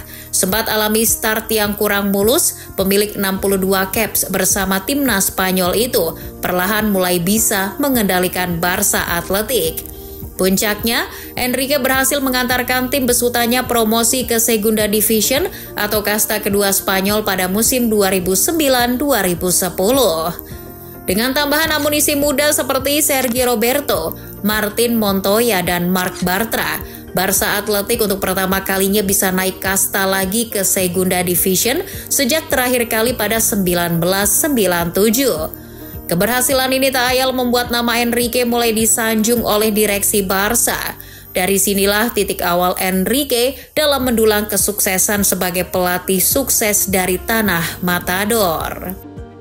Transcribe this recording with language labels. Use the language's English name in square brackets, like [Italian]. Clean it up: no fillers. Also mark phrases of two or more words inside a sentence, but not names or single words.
[Indonesian] Sempat alami start yang kurang mulus, pemilik 62 caps bersama timnas Spanyol itu perlahan mulai bisa mengendalikan Barça Athletic. Puncaknya, Enrique berhasil mengantarkan tim besutannya promosi ke Segunda Division atau kasta kedua Spanyol pada musim 2009-2010. Dengan tambahan amunisi muda seperti Sergio Roberto, Martin Montoya, dan Marc Bartra, Barça Athletic untuk pertama kalinya bisa naik kasta lagi ke Segunda Division sejak terakhir kali pada 1997. Keberhasilan ini tak ayal membuat nama Enrique mulai disanjung oleh direksi Barça. Dari sinilah titik awal Enrique dalam mendulang kesuksesan sebagai pelatih sukses dari tanah Matador.